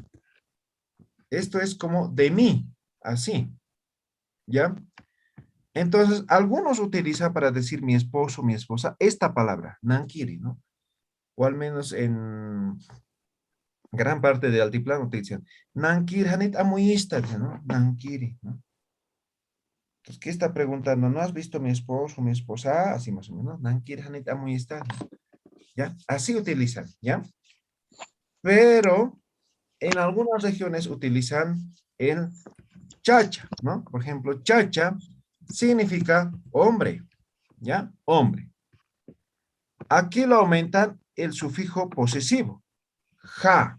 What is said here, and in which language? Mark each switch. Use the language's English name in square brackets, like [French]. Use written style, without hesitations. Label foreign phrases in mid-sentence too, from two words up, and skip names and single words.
[Spanish] Esto es como de mí, así, ¿ya? Entonces, algunos utilizan para decir mi esposo, mi esposa, esta palabra, nankiri, ¿no? O al menos en gran parte del altiplano utilizan, [Aymara] nankiri, hanit amuyista, [Spanish] ¿no? Nankiri, ¿no? Entonces, ¿qué está preguntando? ¿No has visto mi esposo, mi esposa? Así más o menos, [Aymara] nankiri, hanit amuyista, [Spanish] ¿ya? Así utilizan, ¿ya? Pero en algunas regiones utilizan el chacha, ¿no? Por ejemplo, chacha significa hombre, ¿ya? Hombre. Aquí lo aumentan el sufijo posesivo, ja.